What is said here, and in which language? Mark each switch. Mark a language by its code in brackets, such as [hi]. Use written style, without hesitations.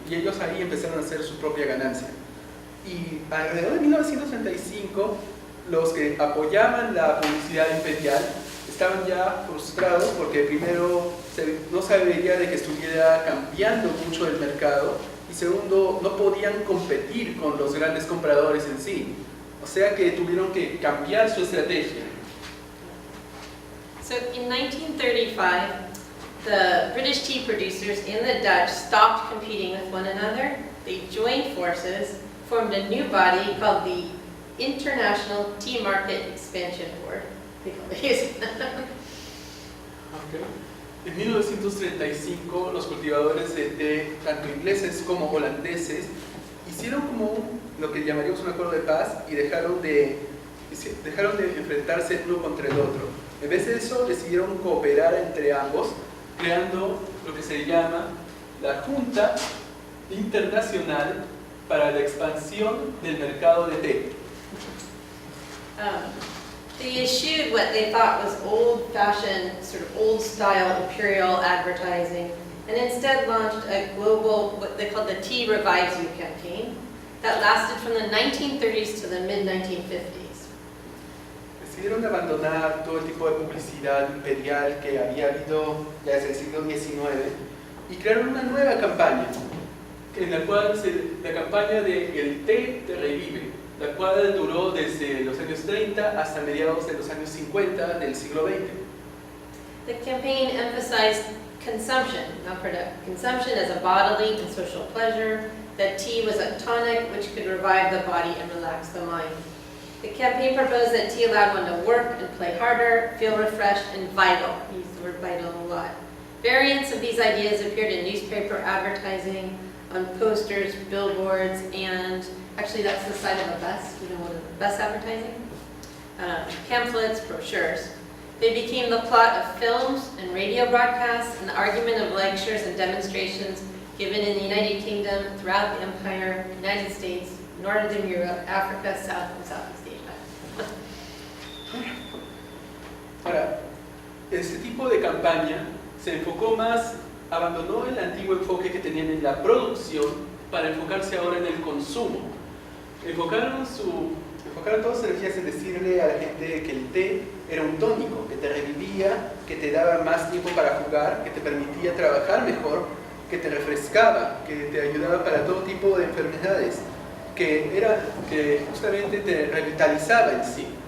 [es] Y ellos ahí empezaron a hacer su propia ganancia. Y alrededor de 1965, los que apoyaban la publicidad imperial estaban ya frustrados porque primero no se veía de que estuviera cambiando mucho el mercado y segundo, no podían competir con los grandes compradores en sí. O sea que tuvieron que cambiar su estrategia. [en] So in 1935, the British tea producers and the Dutch stopped competing with one another. They joined forces, formed a new body called the International Tea Market Expansion Board. Okay. [es] En 1935, los cultivadores de té, tanto ingleses como holandeses, hicieron como lo que llamaríamos un acuerdo de paz y dejaron de enfrentarse uno contra el otro. En vez de eso, decidieron cooperar entre ambos, creando lo que se llama la Junta Internacional para la Expansión del Mercado de Té. [en] They eschewed what they thought was old-fashioned, sort of old-style imperial advertising, and instead launched a global, what they called the Tea Revives You campaign, that lasted from the 1930s to the mid-1950s. [es] Decidieron abandonar todo el tipo de publicidad imperial que había habido desde el siglo XIX y crearon una nueva campaña, en la cual la campaña de El té te revive, la cual duró desde los años 30 hasta mediados de los años 50 del siglo XX. [en] The campaign emphasized consumption, not production. Consumption as a bodily and social pleasure, that tea was a tonic which could revive the body and relax the mind. The campaign proposed that tea allowed one to work and play harder, feel refreshed and vital. We use the word vital a lot. Variants of these ideas appeared in newspaper advertising, on posters, billboards, and actually that's the side of a bus, you know, one of the bus advertising. Pamphlets, brochures. They became the plot of films and radio broadcasts and the argument of lectures and demonstrations given in the United Kingdom, throughout the Empire, United States, Northern Europe, Africa, South and Southeast Asia. [es] Ahora, este tipo de campaña se enfocó más, abandonó el antiguo enfoque que tenían en la producción para enfocarse ahora en el consumo. Enfocaron todas sus energías en decirle a la gente que el té era un tónico, que te revivía, que te daba más tiempo para jugar, que te permitía trabajar mejor, que te refrescaba, que te ayudaba para todo tipo de enfermedades, que justamente te revitalizaba en sí.